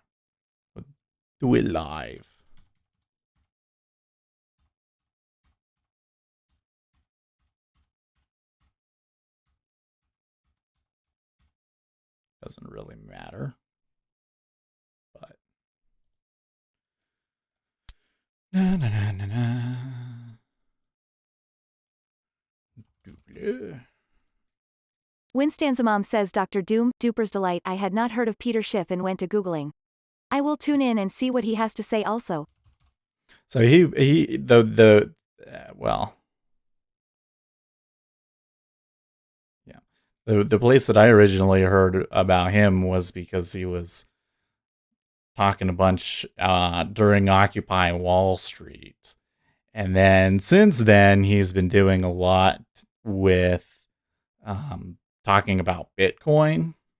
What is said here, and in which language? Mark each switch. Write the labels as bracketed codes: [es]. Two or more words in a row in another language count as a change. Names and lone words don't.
[en] But do it live. Doesn't really matter. But na na na na na. Double. Winstan's mom says Dr. Doom, Duper's Delight. I had not heard of Peter Schiff and went to Googling. I will tune in and see what he has to say also. So well, yeah, the place that I originally heard about him was because he was talking a bunch during Occupy Wall Street, and then since then he's been doing a lot with talking about Bitcoin.